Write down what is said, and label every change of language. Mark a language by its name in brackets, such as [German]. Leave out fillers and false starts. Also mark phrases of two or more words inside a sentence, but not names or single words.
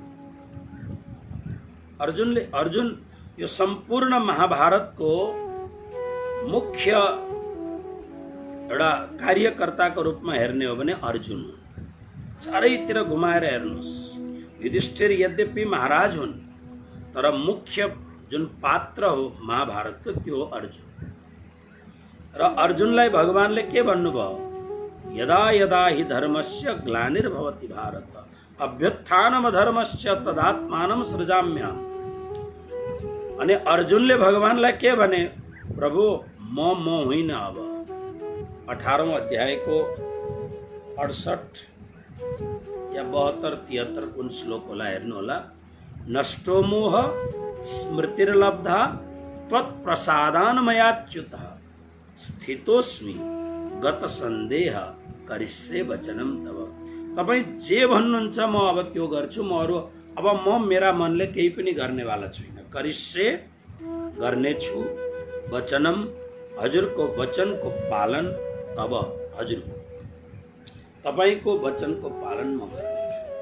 [Nepali] अर्जुन यो सम्पूर्ण महाभारतको मुख्य एउटा कार्यकर्ताको रूपमा हेर्ने हो भने अर्जुन हुन्। चारैतिर घुमाएर हेर्नुहोस्, युधिष्ठिर यद्यपि महाराज हुन् तर मुख्य जुन पात्र हो महाभारतको त्यो हो अर्जुन। र अर्जुनलाई भगवानले के भन्नुभयो, [Sanskrit] यदा यदा हि धर्मस्य ग्लानिर्भवति भारत अभ्युत्थानम धर्मस्य तदात्मानं सृजाम्यहम्। [Nepali] अनि अर्जुनले भगवानलाई के भने, प्रभु म होइन। अब 18औं अध्यायको 68 या 72, 73 कुन श्लोक होला हेर्नु होला। [Sanskrit] नष्टो मोह स्मृतिर्लब्धा त्वत्प्रसादान् मयाच्युतः स्थितोस्मि गत सन्देह करिष्ये वचनं तव। [Nepali] तपाईँ जे भन्नुहुन्छ म अब त्यो गर्छु। अब म मेरा मनले केही पनि गर्नेवाला छुइनँ। करिष्ये गर्नेछु, वचनम हजुरको वचनको पालन, तब हजुरको तपाईको वचनको पालन म गर्नेछु।